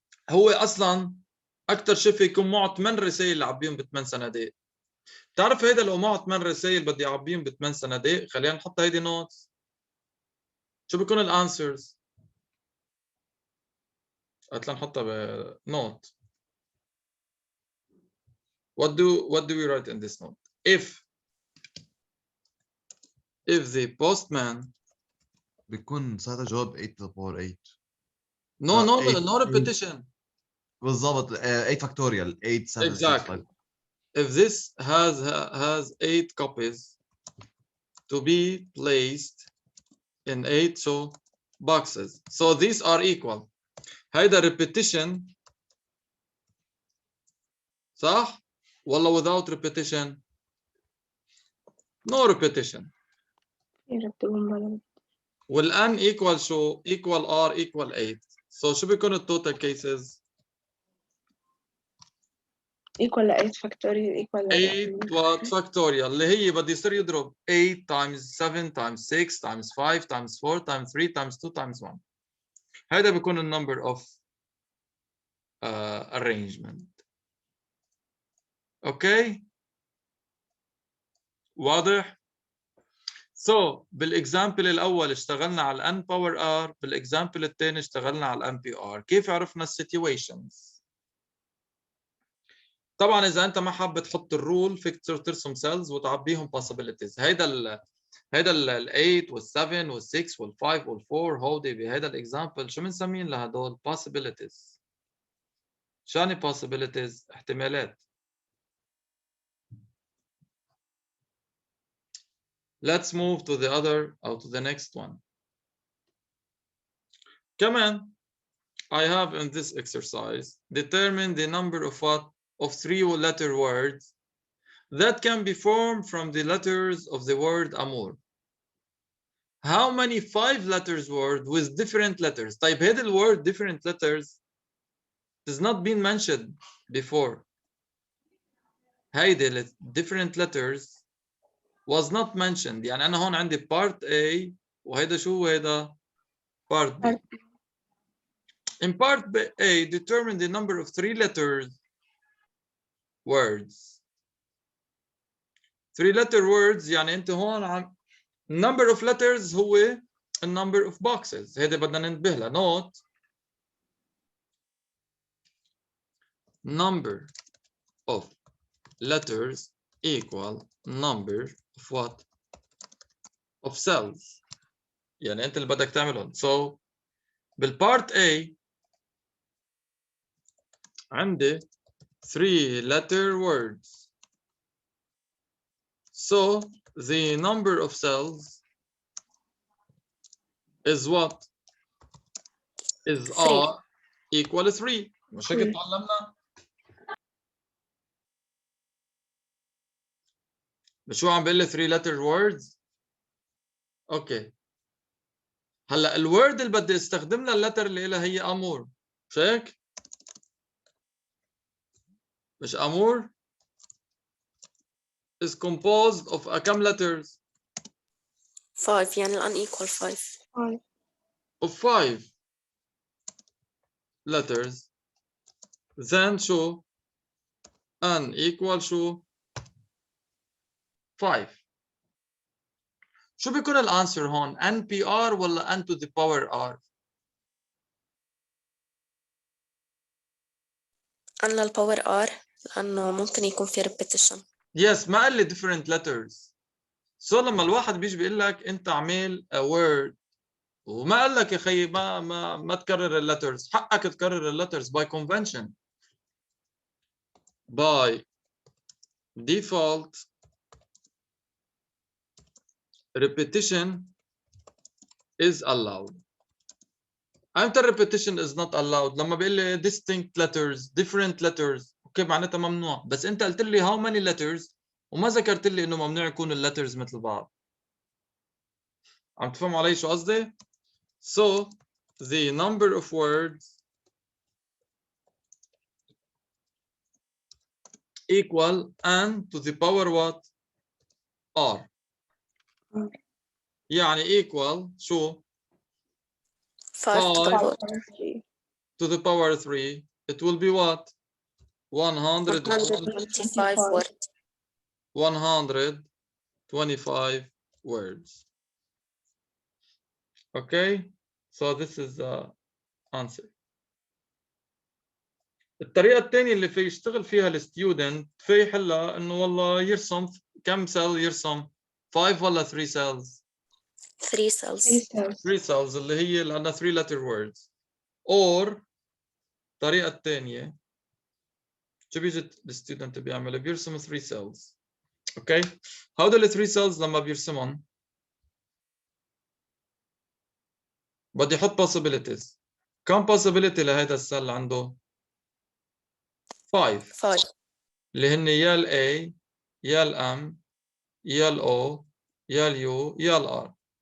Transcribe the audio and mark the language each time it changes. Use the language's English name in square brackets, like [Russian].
[Arabic] هو اصلا اكثر شيء في يكون معه 8 رسائل اللي عبيهم ب8 صناديق. بتعرف هيدا لو معه 8 رسائل بدي يعبيهم ب8 صناديق، خلينا نحط هيدي نوتس، شو بيكون الانسرز؟ قلت لنا نحطها بنوت. [English] What do we write in this note? If the postman [Arabic] بيكون ساعتها جواب [English] 8 to the power 8. no repetition. [Arabic] بالضبط 8 [English] factorial [Arabic] 8 7 [English] Exactly. 6 5. If this has 8 copies to be placed in 8 boxes, so these are equal. [Arabic] هيدا [English] repetition [Arabic] صح؟ والله [English] without repetition no repetition. والان equal شو؟ equal r equal 8. So [Arabic] شو بيكون التوتال [English] cases؟ equal 8 factorial equal 8 what factorial [Arabic] اللي هي بده يصير يضرب [English] 8 times 7 times 6 times 5 times 4 times 3 times 2 times 1. [Arabic] هذا بيكون النمبر [English] of arrangement. [Arabic] اوكي واضح؟ [English] So [Arabic] بالاكزامبل الاول اشتغلنا على [English] n power r، [Arabic] بالاكزامبل الثاني اشتغلنا على n p r. كيف عرفنا السيتويشنز؟ طبعا اذا انت ما حابب تحط الرول فيك ترسم سيلز وتعبيهم [English] possibilities. [Arabic] هيدا ال 8 وال 7 وال 6 وال 5 وال 4 هودي بهيدا الاكزامبل شو بنسمين لهدول؟ [English] possibilities. [Arabic] شو يعني possibilities؟ احتمالات. [English] Let's move to the other or to the next one. [Arabic] كمان [English] I have in this exercise determine the number of what? Of 3-letter words that can be formed from the letters of the word أمور. How many 5-letters word with different letters? [Arabic] طيب هذا ال [English] word different letters has not been mentioned before. [Arabic] هيدي [English] different letters was not mentioned. [Arabic] يعني أنا هون عندي [English] part A [Arabic] وهيدا شو هيدا [English] part B. In part A, determine the number of 3-letter words. 3-letter words [Arabic] يعني أنت هون عم [English] number of letters هو a number of boxes. [Arabic] هيدا بدنا ننتبه لها. [English] Note number of letters equal number of what? Of cells. [Arabic] يعني أنت اللي بدك تعملهم. [English] So [Arabic] بال [English] part A [Arabic] عندي [English] 3-letter words. So the number of cells is what? Is R equal 3. [Arabic] مش هيك تعلمنا؟ مش هو عم بيقول لي [English] 3-letter words؟ [Arabic] اوكي. هلا الورد اللي بدي استخدم لها اللتر اللي لها هي امور. مش هيك؟ مش امور [English] is composed of [Arabic] كم letters؟ 5 يعني [English] unequal 5. [Arabic] Of 5 letters. [English] Then [Arabic] شو؟ [English] n equal شو؟ 5. [Arabic] شو بيكون الانسر هون؟ NPR ولا [English] n to the power r؟ [Arabic] n للباور r لأنه ممكن يكون في [English] repetition. [Arabic] Yes ما قال لي [English] different letters. [Arabic] So لما الواحد بيجي بيقول لك أنت اعمل a word وما قال لك يا خيي ما تكرر اللترز، حقك تكرر اللترز [English] by convention. By default repetition is allowed. [Arabic] امتى [English] repetition is not allowed؟ [Arabic] لما بيقول لي [English] distinct letters different letters [Arabic] اوكي معناتها ممنوع، بس انت قلت لي [English] how many letters [Arabic] وما ذكرت لي انه ممنوع يكون اللترز مثل بعض. عم تفهموا علي شو قصدي؟ [English] So the number of words equal n to the power what? r. [Arabic] يعني equal شو؟ [English] 5 to the power 3. It will be what? 125 words. 125 words. Okay, so this is the answer. [Arabic] الطريقة الثانية اللي في يشتغل فيها الستودنت في يحلها انه والله يرسم كم سيل يرسم 5 ولا 3 [English] cells 3 cells [Arabic] 3 cells اللي هي لأنها [English] 3 letter words [Arabic] or الطريقة الثانية شو بيجي الستودنت بيعمل بيرسم 3 [English] cells [Arabic] اوكي هودول ال 3 cells لما بيرسمهم بدي يحط [English] possibilities [Arabic] كم possibility لهيدا السيل عنده 5 اللي هن يا ال A يا ال M يا ال O يا ال U يا ال R.